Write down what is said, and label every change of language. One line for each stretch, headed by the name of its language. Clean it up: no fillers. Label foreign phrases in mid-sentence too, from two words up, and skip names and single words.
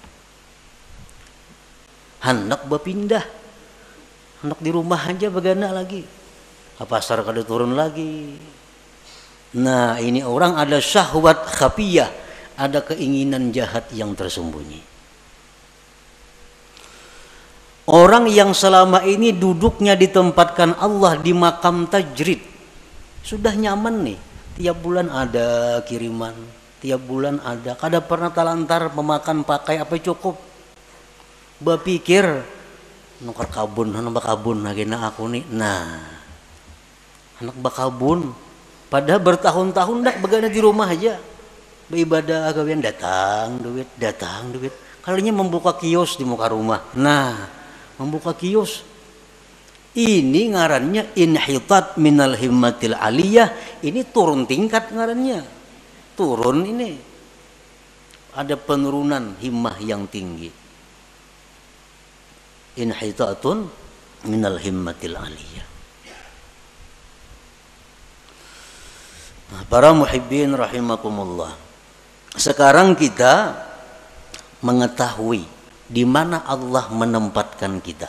Banjar: Hendak berpindah, hendak di rumah aja begana lagi, pasar kada turun lagi. Nah, ini orang ada
Arabic: شهوة خفية,
Banjar: ada keinginan jahat yang tersembunyi. Orang yang selama ini duduknya ditempatkan Allah di
Arabic: مقام تجريد,
Banjar: sudah nyaman nih, tiap bulan ada kiriman, tiap bulan ada, kada pernah talantar memakan pakai apa cukup. Berpikir nukar kabun, anak bakabun lagi nak aku nih. Nah, anak bakabun, padahal bertahun-tahun dak begana di rumah aja, beribadah gawian datang duit. Kalinya membuka kios di muka rumah. Nah, membuka kios, ini ngarannya
Arabic: انحطاط من الهمة العالية.
Banjar: Ini turun tingkat ngarannya, turun ini, ada penurunan himmah yang tinggi.
Arabic: انحطاط من الهمة العالية.
Banjar: Nah, para
Arabic: محبين رحمكم الله,
Banjar: sekarang kita mengetahui di mana Allah menempatkan kita.